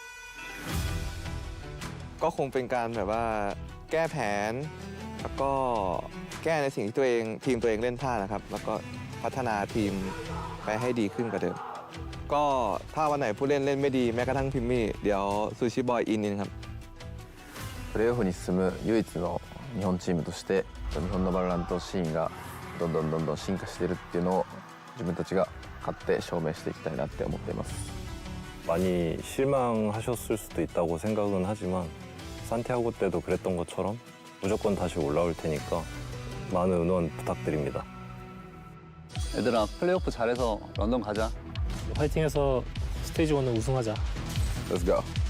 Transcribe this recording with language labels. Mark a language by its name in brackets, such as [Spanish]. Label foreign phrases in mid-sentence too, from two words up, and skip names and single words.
[Thai] ก็คงเป็นการแบบว่าแก้แผนแล้วก็แก้ในสิ่งที่ทีมตัวเองเล่นพลาดนะครับ แล้วก็พัฒนาทีมไปให้ดีขึ้นกว่าเดิมก็ถ้าวันไหนผู้เล่นไม่ดีแม้กระทั่งพิมมี่เดี๋ยวซูชิบอยอินครับ [Japanese] プレーオフに進む唯一の日本チームとして日本のバロラントシーンがどんどん進化しているっていうのを自分たちが勝って証明していきたいなって思っています [Korean] 많이 실망하셨을 수도 있다고 생각은 하지만 산티아고 때도 그랬던 것처럼 무조건 다시 올라올 테니까 많은 응원 부탁드립니다. 얘들아 플레이오프 잘해서 런던 가자. 파이팅해서 스테이지 1은 우승하자. [English] Let's go.